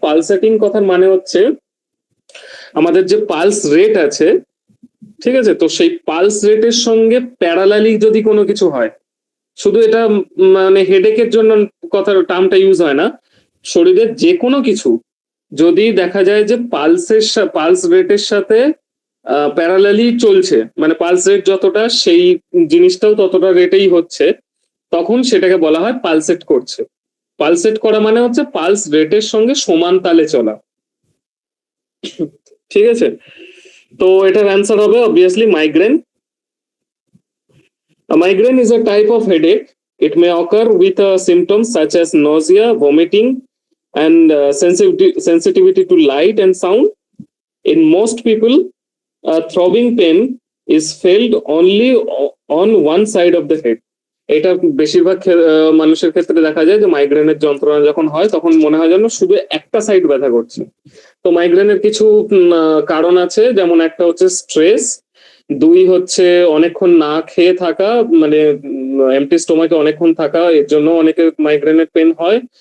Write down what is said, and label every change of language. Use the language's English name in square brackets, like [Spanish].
[Bangla] Pulsating কথার মানে হচ্ছে আমাদের যে পালস রেট আছে, ঠিক আছে, তো সেই পালস রেটের সঙ্গে প্যারালালি যদি কোনো কিছু হয়, শুধু এটা মানে হেডেকের জন্য কথার টার্মটা ইউজ হয় না, শরীরের যে কোনো কিছু যদি দেখা যায় যে পালস রেটের সাথে প্যারালালি চলছে, মানে পালস রেট যতটা সেই জিনিসটাও ততটা রেটেই হচ্ছে, তখন সেটাকে বলা হয় পালসেট করছে। পালসেট করা মানে হচ্ছে পালস রেটের সঙ্গে সমান তালে চলা। ঠিক আছে, তো এটার অ্যান্সার হবে obviously migraine. [English] A migraine is a type of headache. It may occur with symptoms such as nausea, vomiting, and sensitivity to light and sound. In most people, throbbing pain is felt only on one side of the head. [Bangla] এটা বেশিরভাগ মানুষের ক্ষেত্রে দেখা যায় যে মাইগ্রেনের যন্ত্রণা যখন হয় তখন মনে হয় যেন শুধু একটা সাইড ব্যথা করছে। তো মাইগ্রেনের কিছু কারণ আছে, যেমন একটা হচ্ছে স্ট্রেস, দুই হচ্ছে অনেকক্ষণ না খেয়ে থাকা, মানে এমটি স্টোমাকে অনেকক্ষণ থাকা, এর জন্য অনেকে মাইগ্রেনের পেন হয়।